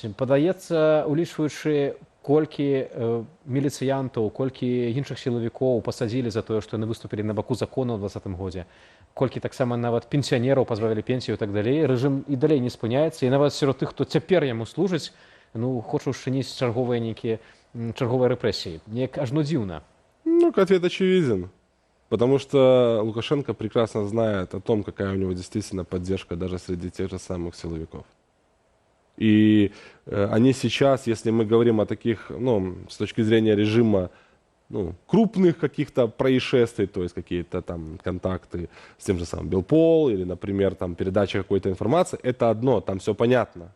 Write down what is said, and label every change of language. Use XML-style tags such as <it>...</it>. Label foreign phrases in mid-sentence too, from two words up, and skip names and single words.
<be>Падаецца, улічваючы, колькі міліцыянтаў, колькі іншых сілавікоў пасадзілі за тое, што яны выступілі на баку закону ў 2020 годзе, колькі таксама нават пенсіянераў пазбавілі пенсію і так далей, рэжым і далей не спыняецца, і нават сярод тых, хто цяпер яму служыць, хоча ўшчыніць чарговыя нейкія чарговыя рэпрэсіі. Неяк ажно дзіўна.</be> <ru>Ну, ответ очевиден. Потому что Лукашенко прекрасно знает о том, какая у него действительно поддержка даже среди тех же самых силовиков. И они сейчас, если мы говорим о таких, с точки зрения режима, крупных каких-то происшествий, то есть какие-то там контакты с тем же самым Белпол или, например, там передача какой-то информации, это одно, там все понятно.</ru>